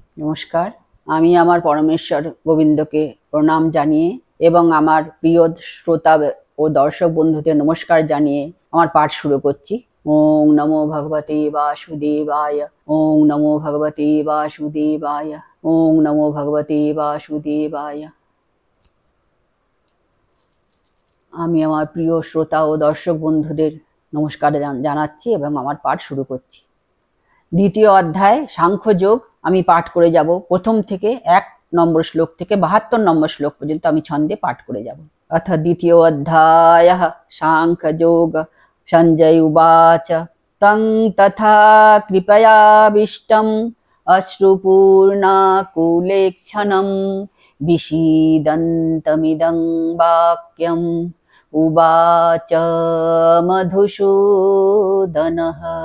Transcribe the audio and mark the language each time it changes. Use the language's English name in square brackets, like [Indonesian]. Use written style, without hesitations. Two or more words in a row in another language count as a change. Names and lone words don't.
[Bangla] নমস্কার। আমি আমার পরমেশ্বর গোবিন্দকে প্রণাম জানিয়ে এবং আমার প্রিয় শ্রোতা ও দর্শক বন্ধুদের নমস্কার জানিয়ে আমার পাঠ শুরু করছি। [Sanskrit] ওং নমো ভগবতে বাসুদেবায়, ওং নমো ভগবতে বাসুদেবায়, ওং নমো ভগবতে বাসুদেবায়। [Bangla] আমি আমার প্রিয় শ্রোতা ও দর্শক বন্ধুদের নমস্কার জানাচ্ছি এবং আমার পাঠ শুরু করছি। দ্বিতীয় অধ্যায় সাংখ্যযোগ আমি পাঠ করে যাব। প্রথম থেকে 1 নম্বর শ্লোক থেকে 72 নম্বর শ্লোক পর্যন্ত আমি ছন্দে পাঠ করে যাব। [Sanskrit] अथ द्वितीयो अध्यायः साङ्ख्ययोग। सञ्जय उवाच तं तथा कृपयाविष्टम् अश्रुपूर्णाकुलेक्षणं विषीदन्तमिदं वाक्यम् उवाच मधुसूदनः।